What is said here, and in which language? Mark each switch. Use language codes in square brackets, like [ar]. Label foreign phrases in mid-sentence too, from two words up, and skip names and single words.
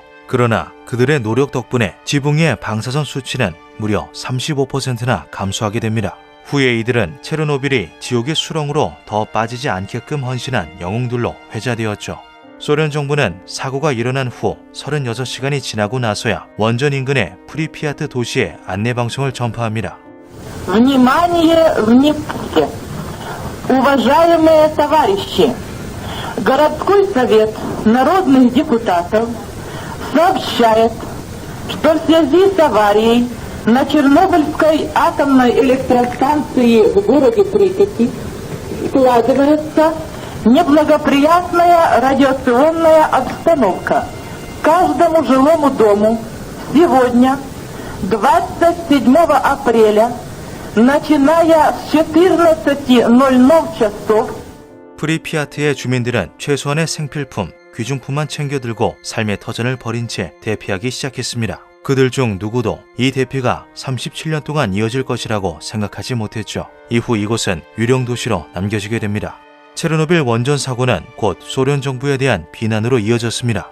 [ko] 그러나 그들의 노력 덕분에 지붕 위의 방사선 수치는 무려 35%나 감소하게 됩니다. 후에 이들은 체르노빌이 지옥의 수렁으로 더 빠지지 않게끔 헌신한 영웅들로 회자되었죠. 소련 정부는 사고가 일어난 후 36시간이 지나고 나서야 원전 인근의 프리피아트 도시에 안내방송을 전파합니다. [ru] Внимание, внимание! Уважаемые товарищи! Городской совет народных депутатов сообщает, что в связи с аварией на Чернобыльской атомной электростанции в городе Припяти складывается неблагоприятная радиационная обстановка. Каждому жилому дому сегодня, 27 апреля, начиная с 14:00 часов, [ko] 프리피아트의 주민들은 최소한의 생필품, 귀중품만 챙겨 들고 삶의 터전을 벌인 채 대피하기 시작했습니다. 그들 중 누구도 이 대피가 37년 동안 이어질 것이라고 생각하지 못했죠. 이후 이곳은 유령 도시로 남겨지게 됩니다. 체르노빌 원전 사고는 곧 소련 정부에 대한 비난으로 이어졌습니다.